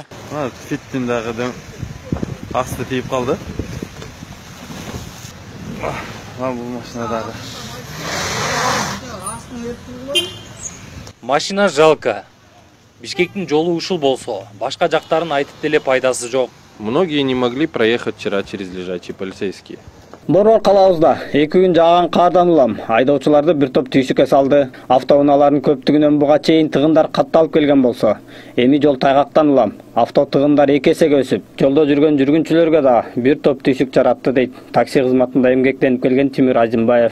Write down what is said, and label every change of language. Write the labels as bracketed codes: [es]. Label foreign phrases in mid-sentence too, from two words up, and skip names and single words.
[ky] Фиттин дагы асты тийип калды. Бул машина дагы. Машина жалко. Бишкектин жолу ушул болсо, башка жактарын айтып деле пайдасы жок. [ru] Многие не могли проехать вчера через лежачие полицейские. [ky] Борбор калабыбызда 2 күн жааган кардан улам айдоочуларды бир топ түйшүккө салды. Автоунаалардын көптүгүнөн буга чейин тыгындар катталып келген болсо, эми жол тайгактан улам авто тыгындар 2 эсеге өсүп, жолдо жүргөн жүргүнчүлөргө да бир топ түйшүк жаратты дейт такси кызматында эмгектенип келген Тимир Азимбаев.